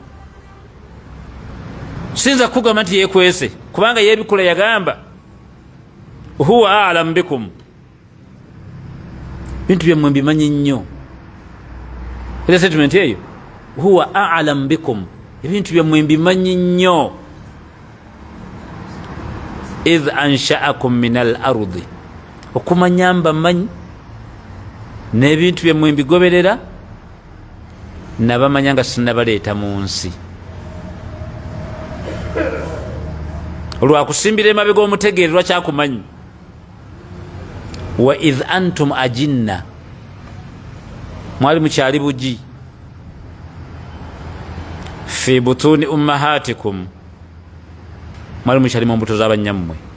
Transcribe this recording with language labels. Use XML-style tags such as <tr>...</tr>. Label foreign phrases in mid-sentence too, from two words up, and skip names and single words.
<lg>sinza kugamba nti yeekwese, kubanga yeebikola yagamba</lg> <ar>هو أعلم بكم,</ar> <lg>bintu byammwe mbimanyi nnyo. era statement eyo</lg> <ar>هو أعلم بكم,</ar> <lg>ebintu byammwe mbimanyi nnyo.</lg> <ar>إذ أنشأكم من الأرض,</ar> <lg>okumanya mbamanyi, n'ebintu byammwe mbigoberera, nabamanya nga sinnabaleeta mu nsi. olwakusimbira emabega omutegeere lwakyakumanyi.</lg> <ar>وإذ أنتم أجنة,</ar> <lg>mwali mukyali bugi,</lg> <ar>في بطون أمهاتكم,</ar> <lg>mwali mukyali mu mbuto z'abanyammwe.</lg>